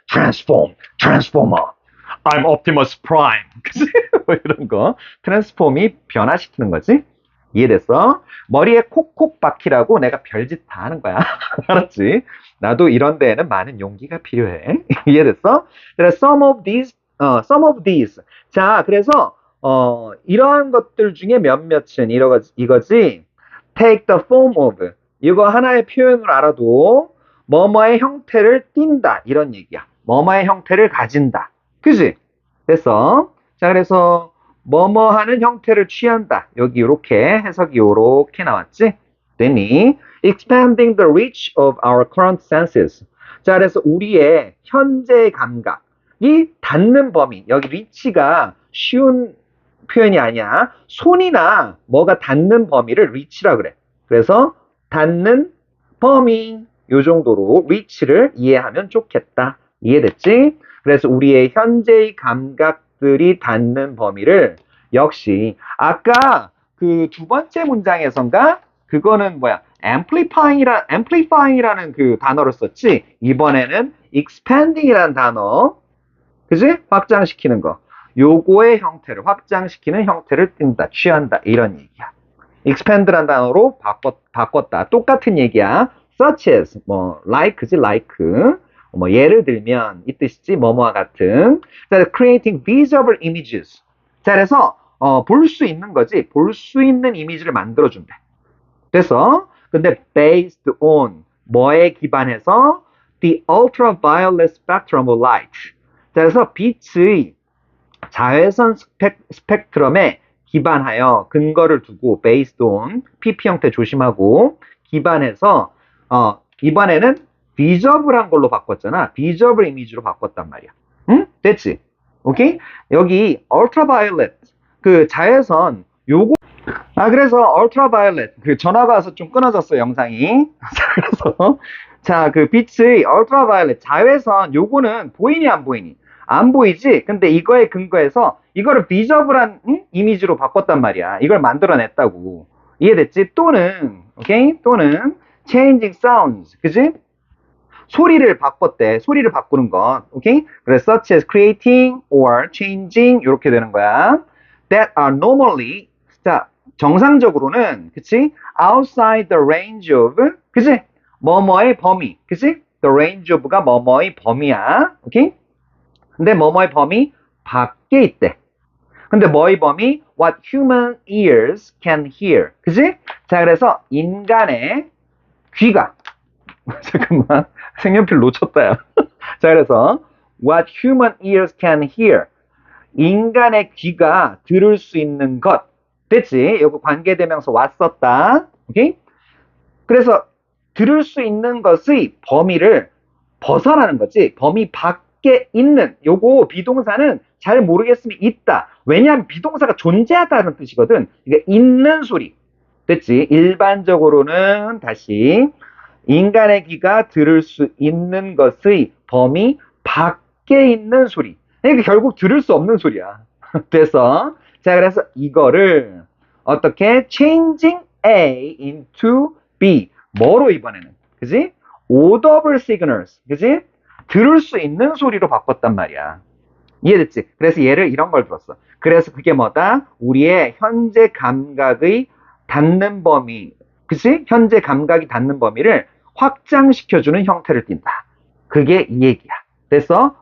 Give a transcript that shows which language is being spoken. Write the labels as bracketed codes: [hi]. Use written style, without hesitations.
[en] transformer. I'm Optimus Prime. [ko] 이런 거. 트랜스폼이 변화시키는 거지. 이해됐어? 머리에 콕콕 박히라고 내가 별짓 다 하는 거야. 알았지? 나도 이런 데에는 많은 용기가 필요해. 이해됐어? 그래서 [en] some of these. [ko] 자, 그래서 이러한 것들 중에 몇몇은 이거지. [en] take the form of. [ko] 이거 하나의 표현을 알아도 뭐뭐의 형태를 띈다. 이런 얘기야. 뭐뭐의 형태를 가진다. 그지? 됐어? 자, 그래서 뭐뭐 하는 형태를 취한다. 여기 이렇게 해석이 이렇게 나왔지? 됐니? [en] Expanding the reach of our current senses. [ko] 자, 그래서 우리의 현재 감각이 닿는 범위. 여기 reach가 쉬운 표현이 아니야. 손이나 뭐가 닿는 범위를 reach라 그래. 그래서 닿는 범위. 요 정도로 reach를 이해하면 좋겠다. 이해됐지? 그래서 우리의 현재의 감각들이 닿는 범위를 역시 아까 그 두 번째 문장에선가 그거는 amplifying이라는 그 단어를 썼지. 이번에는 expanding이라는 단어, 그지? 확장시키는 거. 요거의 형태를 확장시키는 형태를 띈다, 취한다, 이런 얘기야. expand란 단어로 바꿨다. 똑같은 얘기야. [en] such as like지, like. [ko] 예를 들면 이 뜻이지, 뭐뭐와 같은. [en] 자, creating visible images. [ko] 자, 그래서 볼 수 있는 거지. 볼 수 있는 이미지를 만들어준대. 그래서 근데 [en] based on [ko] 뭐에 기반해서 [en] the ultraviolet spectrum of light. [ko] 자, 그래서 빛의 자외선 스펙트럼에 기반하여 근거를 두고 [en] based on [ko] pp 형태 조심하고 기반해서 이번에는 visible한 걸로 바꿨잖아. visible 이미지로 바꿨단 말이야. 응? 됐지? 오케이? 여기 ultraviolet 그 자외선 요거 그래서 ultraviolet 그 전화가 와서 좀 끊어졌어 영상이. 자, 그래서 자, 그 빛의 ultraviolet 자외선 요거는 보이니 안 보이니? 안 보이지? 근데 이거에 근거해서 이거를 visible한 이미지로 바꿨단 말이야. 이걸 만들어냈다고. 이해됐지? 또는 오케이? 또는 [en] changing sounds [ko] 그지? 소리를 바꿨대. 소리를 바꾸는 것. 오케이? 그래서 [en] such as creating or changing [ko] 이렇게 되는 거야. [en] That are normally [ko] 자, 정상적으로는 그치? [en] outside the range of [ko] 그치? 뭐뭐의 범위. 그치? the range of가 뭐뭐의 범위야. 오케이? 근데 뭐뭐의 범위 밖에 있대. 근데 뭐의 범위? [en] what human ears can hear. [ko] 그치? 자, 그래서 인간의 귀가 잠깐만 색연필 놓쳤다 야. 자, 그래서 [en] what human ears can hear [ko] 인간의 귀가 들을 수 있는 것 됐지? 요거 관계대명사 왔었다. 오케이? 그래서 들을 수 있는 것의 범위를 벗어나는 거지. 범위 밖에 있는 요거 비동사는 잘 모르겠으면 있다. 왜냐하면 비동사가 존재하다는 뜻이거든. 이게 있는 소리 됐지? 일반적으로는 다시 인간의 귀가 들을 수 있는 것의 범위 밖에 있는 소리. 그러니까 결국 들을 수 없는 소리야. 그래서 자, 그래서 이거를 어떻게 [en] changing A into B [ko] 뭐로 이번에는 그지? [en] audible signals [ko] 그지? 들을 수 있는 소리로 바꿨단 말이야. 이해됐지? 그래서 얘를 이런 걸 들었어. 그래서 그게 뭐다? 우리의 현재 감각의 닿는 범위 그치? 현재 감각이 닿는 범위를 확장시켜주는 형태를 띈다. 그게 이 얘기야. 됐어?